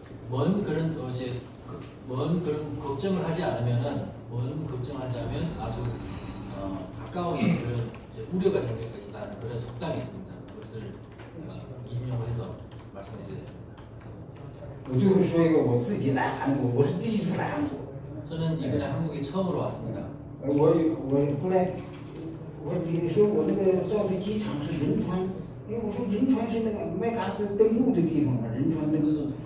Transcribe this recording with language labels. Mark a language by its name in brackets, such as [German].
[Korean] 먼 그런 이제 먼 그런 걱정을 하지 않으면은 먼 걱정하지 않으면 아주 가까운 그런 이제 우려가 생길 것이라는 그런 속담이 있습니다. 그것을 인용해서 말씀드리겠습니다. [Chinese] 我最后说一个，我自己来韩国，我是第一次来韩国。 [Korean] 저는 이번에 한국에 처음으로 왔습니다. [Chinese] 我后来你说我那个到的机场是仁川，因为我说仁川是那个麦嘎斯登陆的地方嘛，仁川那个。